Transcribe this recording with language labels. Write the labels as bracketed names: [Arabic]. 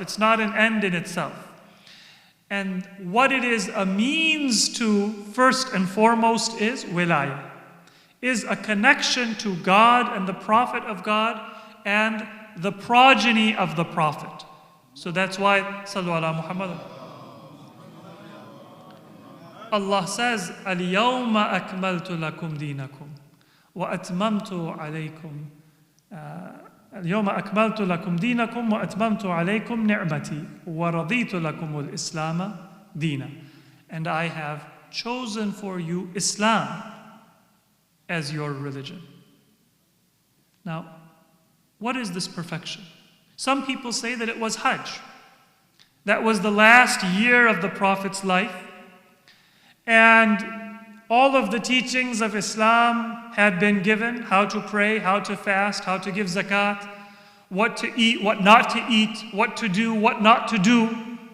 [English] It's not an end in itself. And what it is a means to, first and foremost, is wilayah, is a connection to God and the Prophet of God and the progeny of the Prophet. So that's why, Sallu ala Muhammad. Allah says, [Arabic] Al-yawma akmaltu lakum dinakum wa atmamtu alaykum اليوم أكملت لكم دينكم وأتممت عليكم نعمتي ورضيت لكم الإسلام دينا. [English] And I have chosen for you Islam as your religion. Now, what is this perfection? Some people say that it was Hajj. That was the last year of the Prophet's life. And all of the teachings of Islam had been given: how to pray, how to fast, how to give zakat, what to eat, what not to eat, what to do, what not to do.